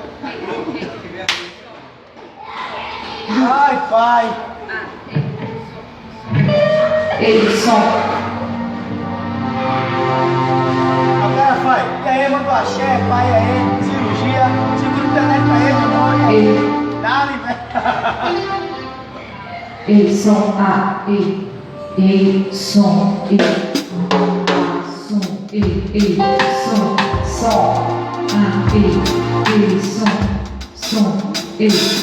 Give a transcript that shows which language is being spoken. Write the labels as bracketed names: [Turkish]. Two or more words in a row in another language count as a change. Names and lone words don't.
[Portuguese] Ai, pai. Ei, som. Agora, pai. E aí, manda o axé, pai, aí, cirurgia. Segura o internet pra ele, amor. Ei. Dá-lhe, velho. Ei, som. Ah, ei. Ei, som. Ei. Som. Ei, som. Som. Ah, ei. Som. Som. Ei.